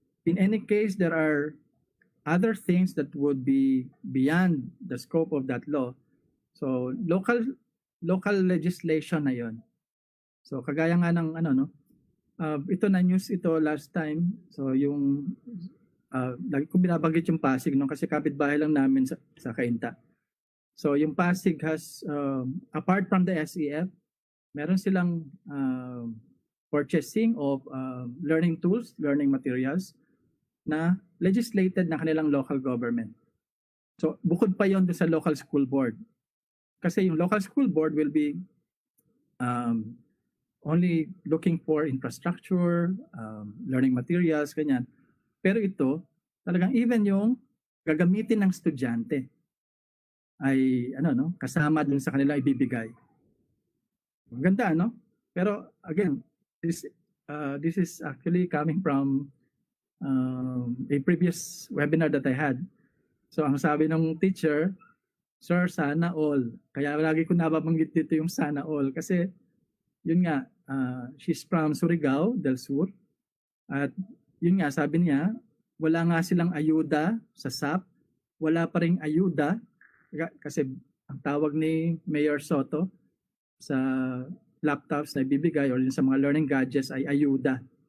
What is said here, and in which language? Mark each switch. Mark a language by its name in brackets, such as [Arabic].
[English] In any case, there are other things that would be beyond the scope of that law. So local legislation [Filipino] na 'yon. So kagaya nga ng ito na news ito [English] last time. [Filipino] So yung lagi ko binabanggit yung Pasig kasi kapitbahay lang namin sa Cainta. [English] So yung Pasig has apart from the SEF, [Filipino] meron silang [English] purchasing of learning tools, learning materials na legislated [Filipino] na kanilang [English] local government. So [Filipino] bukod pa yon sa [English] local school board. [Filipino] Kasi yung [English] local school board will be only looking for infrastructure, learning materials, [Filipino] ganyan. Pero ito, talagang [English] even [Filipino] yung gagamitin ng estudyante ay kasama dun sa kanila ibibigay. Ganda, no? [English] Pero again, this is actually coming from a previous webinar that I had. [Filipino] So ang sabi ng teacher, "Sir, sana all." Kaya lagi ko nababanggit dito yung sana all kasi yun nga, [English] she's from [Filipino] Surigao del Sur at yun nga, sabi niya, wala nga silang ayuda sa SAP, wala pa ring ayuda kasi ang tawag ni Mayor Soto sa laptops na ibibigay or sa mga [English] learning gadgets [Filipino] ay ayuda.